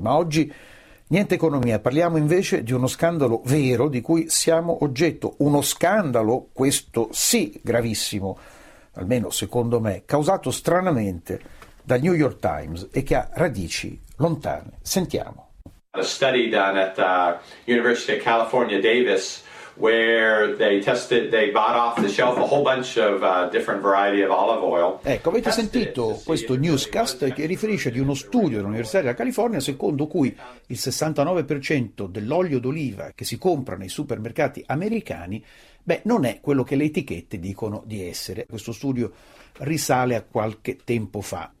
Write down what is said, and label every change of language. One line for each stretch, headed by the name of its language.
Italian: Ma oggi niente economia, parliamo invece di uno scandalo vero di cui siamo oggetto, uno scandalo, questo sì, gravissimo, almeno secondo me, causato stranamente dal New York Times e che ha radici lontane. Sentiamo.
English: A study done at the University of California, Davis, where they tested, they bought off the shelf a whole bunch of different variety of olive oil.
Italian: Ecco, avete sentito questo newscast che riferisce di uno studio dell'Università della California secondo cui il 69% dell'olio d'oliva che si compra nei supermercati americani, beh, non è quello che le etichette dicono di essere. Questo studio risale a qualche tempo fa.